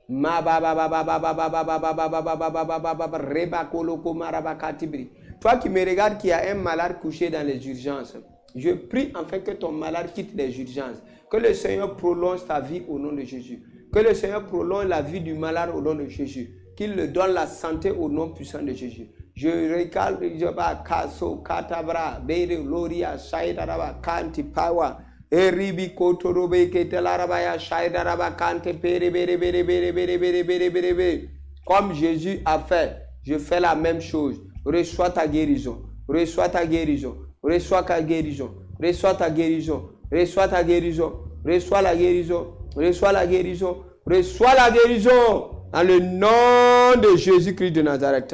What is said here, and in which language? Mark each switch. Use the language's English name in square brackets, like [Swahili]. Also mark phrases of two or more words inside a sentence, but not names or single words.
[French] Toi qui me regardes, qui a un malade couché dans les urgences, je prie afin que ton malade quitte les urgences. Que le Seigneur prolonge ta vie au nom de Jésus. Que le Seigneur prolonge la vie du malade au nom de Jésus. Qu'il le donne la santé au nom puissant de Jésus. Je recale, je vais kaso katabra, bere gloria, shaidaraba, kanti power, eribi kotorobe ketelarabaya, shaidaraba, kante pere bere bere bere bere bere bere bere bere. Comme Jésus a fait, je fais la même chose. Reçois ta guérison, reçois ta guérison, reçois ta guérison, reçois ta guérison, reçois ta guérison, reçois la guérison, reçois la guérison, reçois la guérison. Dans le nom de Jésus-Christ de Nazareth.